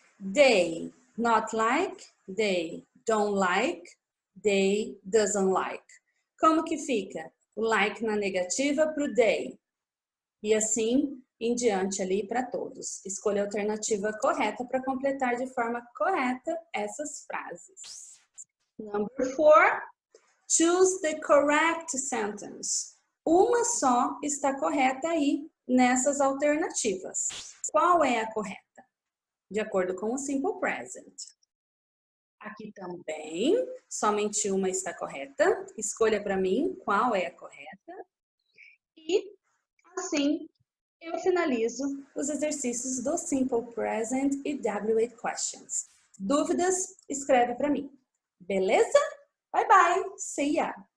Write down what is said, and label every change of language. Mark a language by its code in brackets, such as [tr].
[en] They not like, they don't like, they doesn't like. [pt] Como que fica? O like na negativa para o they. E assim em diante ali para todos. Escolha a alternativa correta para completar de forma correta essas frases. [en] Number 4. Choose the correct sentence. [pt] Uma só está correta aí nessas alternativas. Qual é a correta? De acordo com o simple present. Aqui também, somente uma está correta. Escolha para mim qual é a correta. E assim eu finalizo os exercícios do simple present e W8 questions. Dúvidas? Escreve para mim. Beleza? [en] Bye bye. See ya.